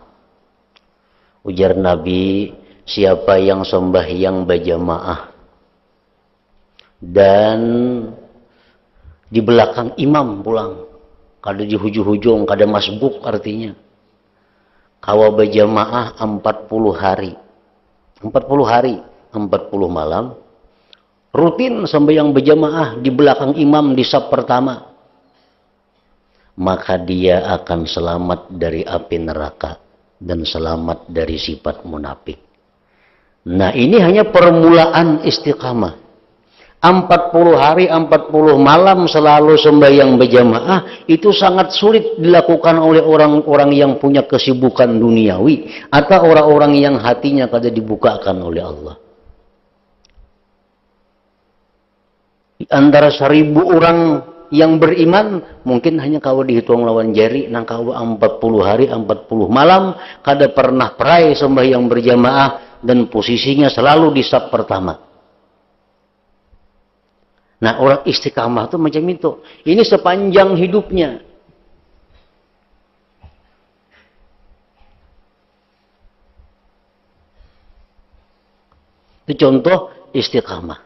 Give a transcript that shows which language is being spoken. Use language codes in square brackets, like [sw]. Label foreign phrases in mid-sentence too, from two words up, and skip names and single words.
[id] Ujar Nabi, siapa yang sembahyang berjamaah dan di belakang imam pulang. [bjn] Kada di hujung-hujung, kada masbuk artinya. Kawa berjamaah 40 hari. [id] 40 hari, 40 malam. Rutin sembahyang berjamaah di belakang imam di saf pertama. Maka dia akan selamat dari api neraka dan selamat dari sifat munafik. Nah, ini hanya permulaan istiqamah. 40 hari, 40 malam selalu sembahyang berjamaah itu sangat sulit dilakukan oleh orang-orang yang punya kesibukan duniawi atau orang-orang yang hatinya kada dibukakan oleh Allah. Di antara 1000 orang yang beriman, mungkin hanya kau dihitung lawan jari, nang kau 40 hari, 40 malam, [bjn] kada pernah perai [id] sembahyang berjamaah, dan posisinya selalu di saf pertama. Nah, orang istiqamah itu macam itu. Ini sepanjang hidupnya. Itu contoh istiqamah.